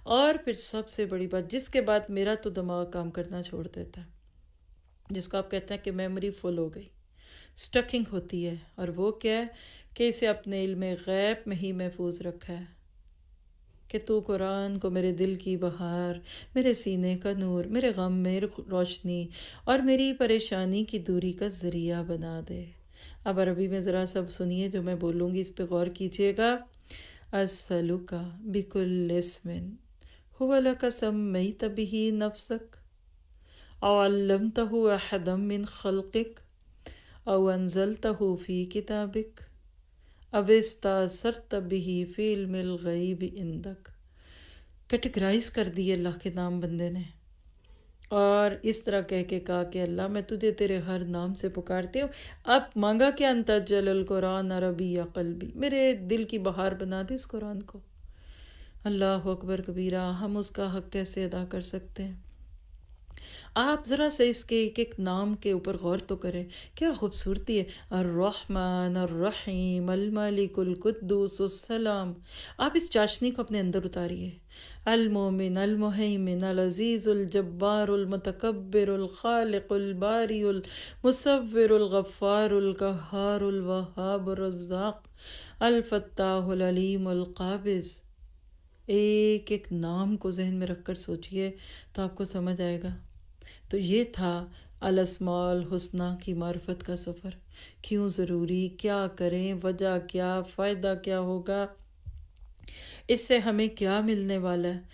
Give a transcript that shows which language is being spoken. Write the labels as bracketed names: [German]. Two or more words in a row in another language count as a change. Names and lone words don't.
[Urdu] اور پھر سب سے بڑی بات، جس کے بعد میرا تو دماغ کام کرنا چھوڑ دیتا ہے، جس کو آپ کہتے ہیں کہ میموری فل ہو گئی، سٹکنگ ہوتی ہے، اور وہ کیا ہے کہ اسے اپنے علم غیب میں ہی محفوظ رکھا ہے کہ تو قرآن کو میرے دل کی بہار، میرے سینے کا نور، میرے غم میں روشنی اور میری پریشانی کی دوری کا ذریعہ بنا دے۔ اب عربی میں ذرا سب سنیے جو میں بولوں گی، اس پہ غور کیجیے گا۔ [Arabic] اسألک بکل اسم هو لک سمیت به نفسک او علمتہ احدا من خلقک او انزلتہ فی کتابک او استاثرت به فی علم الغیب عندک۔ [Urdu] کیٹیگرائز کر دیے اللہ کے نام بندے نے، اور اس طرح کہہ کے کہا کہ اللہ میں تجھے تیرے ہر نام سے پکارتی ہوں۔ اب مانگا کہ [Arabic] انت جل القرآن عربی یا قلبی، [Urdu] میرے دل کی بہار بنا دے اس قرآن کو۔ [Arabic] اللہ اکبر کبیرہ، [Urdu] ہم اس کا حق کیسے ادا کر سکتے ہیں؟ آپ ذرا سے اس کے ایک ایک نام کے اوپر غور تو کریں، کیا خوبصورتی ہے۔ [Arabic] الرحمن الرحیم الملک القدوس السلام۔ [Urdu] آپ اس چاشنی کو اپنے اندر اتاریے۔ [Arabic] المومن المہیمن العزیز الجبار المتکبر الخالق الباری المصور الغفار القہار الوہاب الرزاق الفتاح العلیم القابض۔ [Urdu] ایک ایک نام کو ذہن میں رکھ کر سوچئے تو آپ کو سمجھ آئے گا۔ تو یہ تھا الاسماء الحسنی کی معرفت کا سفر۔ کیوں ضروری، کیا کریں، وجہ کیا، فائدہ کیا ہوگا، اس سے ہمیں کیا ملنے والا ہے۔